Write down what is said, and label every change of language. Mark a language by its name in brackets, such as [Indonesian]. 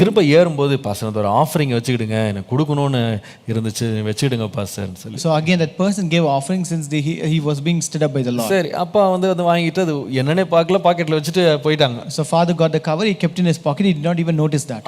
[Tamil] திரும்ப ஏறும்போது பாஸ்டர் ஒரு ஆஃபரிங் வச்சுக்கிடுங்க, எனக்கு கொடுக்கணும்னு இருந்துச்சு, வச்சுக்கிடுங்க பாஸ்டர்னு சொல்லி. [English] So again that person gave offering since he was being stood up by the Lord. [Tamil] சரி, அப்பா வந்து அதை வாங்கிட்டு அது என்னன்னே பார்க்கல, பாக்கெட்ல வச்சுட்டு போயிட்டாங்க. [English] So father got the cover, he kept in his pocket, he did not even notice that.